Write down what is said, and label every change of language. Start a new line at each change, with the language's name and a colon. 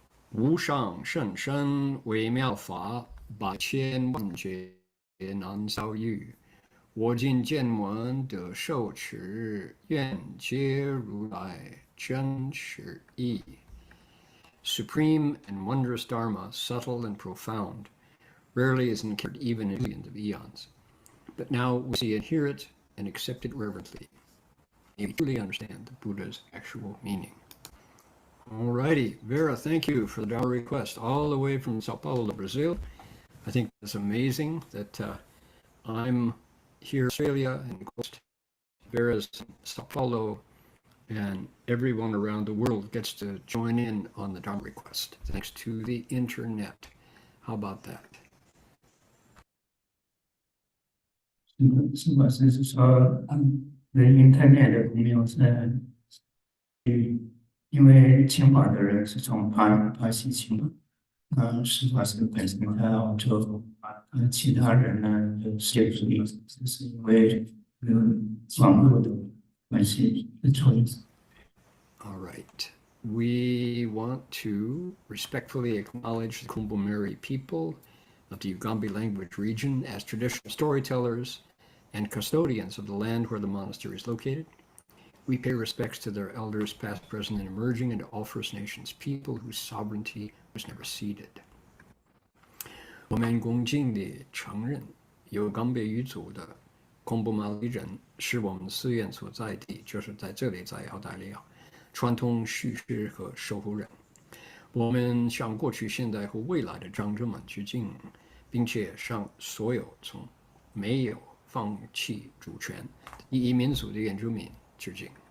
Chinese: 无上甚深微妙法，8,000,000劫难遭遇。我今见闻得受持，愿皆如来真实义。
English: Supreme and wondrous Dharma, subtle and profound, rarely is encountered even in millions of eons. But now we see it, hear it, and accept it reverently. May we truly understand the Buddha's actual meaning. Alrighty, Vera, thank you for the Dharma request all the way from Sao Paulo, Brazil. I think it's amazing that I'm here in Australia and of course Vera's in Sao Paulo and everyone around the world gets to join in on the Dharma request thanks to the internet. How about that?
Chinese: 是吧？是说，internet 的朋友是，因为清华的人是从巴西清华，是法师本身他要就其他人呢就协助，只是因为网络的关系的错误。
English: All right. We want to respectfully acknowledge the Kumbumeri people of the Ugambi language region as traditional storytellers and custodians of the land where the monastery is located. We pay respects to their elders, past, present, and emerging, and to all First Nations people whose sovereignty was never ceded.
Chinese: 我们恭敬地承认，有冈贝语族的孔布马里人是我们寺院所在地，就是在这里，在澳大利亚，传统叙事和守护人。我们向过去、现在和未来的长者们致敬，并且向所有从没有放弃主权第一民族的原住民致敬。